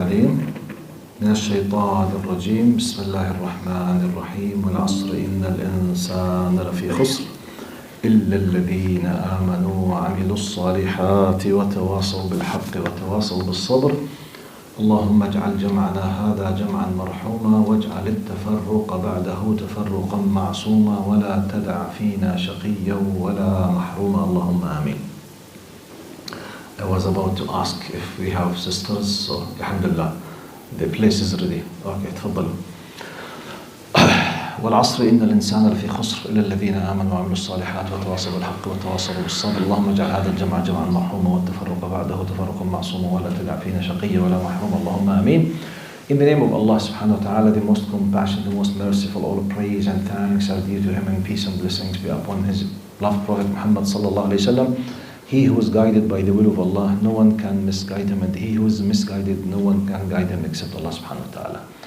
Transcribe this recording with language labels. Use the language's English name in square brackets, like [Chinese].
[Arabic] العليم من الشيطان الرجيم بسم الله الرحمن الرحيم والعصر إن الإنسان لفي خسر إلا الذين آمنوا وعملوا الصالحات وتواصوا بالحق وتواصوا بالصبر اللهم اجعل جمعنا هذا جمعا مرحوما واجعل التفرق بعده تفرقا معصوما ولا تدع فينا شقيا ولا محروما اللهم آمين. [English] I was about to ask if we have sisters, so alhamdulillah, the place is ready. Okay, [Arabic] تفضلوا. والعصر إن الإنسان لفي خسر إلا الذين آمنوا وعملوا الصالحات وتواصوا بالحق وتواصوا بالصبر اللهم اجعل هذا الجمع جمعا مرحوما والتفرق بعده تفرقا معصوما ولا تدع فينا شقيا ولا محروما اللهم آمين. [English] In the name of Allah subhanahu wa ta'ala, the most compassionate, the most merciful, all praise and thanks are due to him and peace and blessings be upon his beloved Prophet Muhammad sallallahu alayhi wa sallam. He who is guided by the will of Allah, no one can misguide him, and he who is misguided, no one can guide him except Allah subhanahu wa ta'ala.